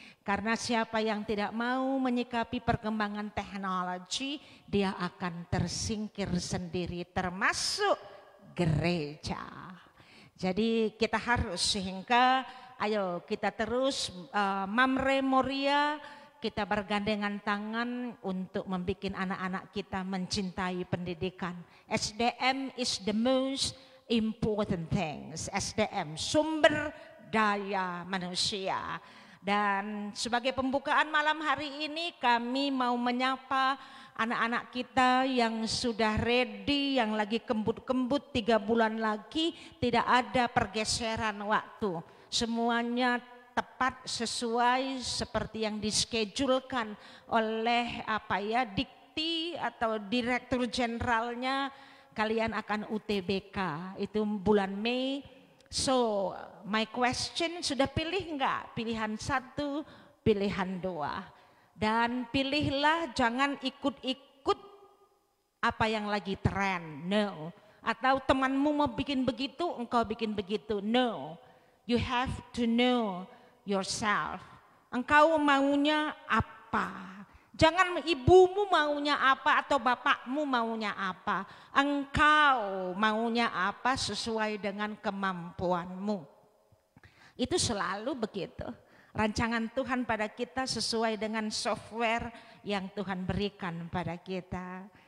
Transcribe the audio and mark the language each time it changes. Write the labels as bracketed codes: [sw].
[id] Karena siapa yang tidak mau menyikapi perkembangan teknologi, dia akan tersingkir sendiri, termasuk gereja. Jadi kita harus, sehingga ayo kita terus Mamre Moria, kita bergandengan tangan untuk membuat anak-anak kita mencintai pendidikan. [en] SDM is the most important things. [id] SDM, sumber daya manusia. Dan sebagai pembukaan malam hari ini kami mau menyapa anak-anak kita yang sudah ready, yang lagi kembut-kembut 3 bulan lagi, tidak ada pergeseran waktu. Semuanya tepat sesuai seperti yang dischedulkan oleh dikti atau direktur jenderalnya. Kalian akan UTBK itu bulan Mei. [en] So my question, [id] sudah pilih enggak? Pilihan 1, pilihan 2. Dan pilihlah, jangan ikut-ikut apa yang lagi tren. No. Atau temanmu mau bikin begitu, engkau bikin begitu. No. [en] You have to know yourself. [id] Engkau maunya apa? Jangan ibumu maunya apa atau bapakmu maunya apa. Engkau maunya apa sesuai dengan kemampuanmu. Itu selalu begitu. Rancangan Tuhan pada kita sesuai dengan software yang Tuhan berikan pada kita.